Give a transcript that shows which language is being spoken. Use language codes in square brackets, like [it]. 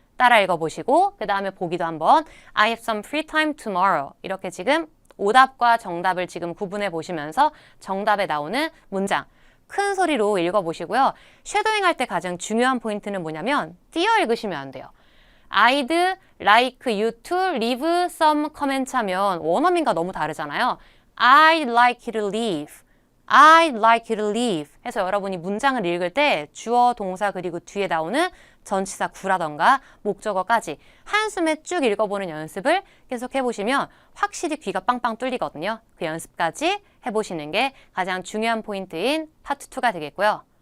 [ko] 따라 읽어보시고 그 다음에 보기도 한번 [en] I have some free time tomorrow [ko] 이렇게 지금 오답과 정답을 지금 구분해 보시면서 정답에 나오는 문장 큰 소리로 읽어보시고요. 쉐도잉 할 때 가장 중요한 포인트는 뭐냐면 띄어 읽으시면 안 돼요. [en] I'd like you to leave some comments [ko] 하면 원어민과 너무 다르잖아요. [en] I'd like you to leave. I'd like you to leave [ko] 해서 여러분이 문장을 읽을 때 주어, 동사 그리고 뒤에 나오는 전치사 구라던가 목적어까지 한숨에 쭉 읽어보는 연습을 계속 해보시면 확실히 귀가 빵빵 뚫리거든요. 그 연습까지 해보시는 게 가장 중요한 포인트인 파트 2가 되겠고요.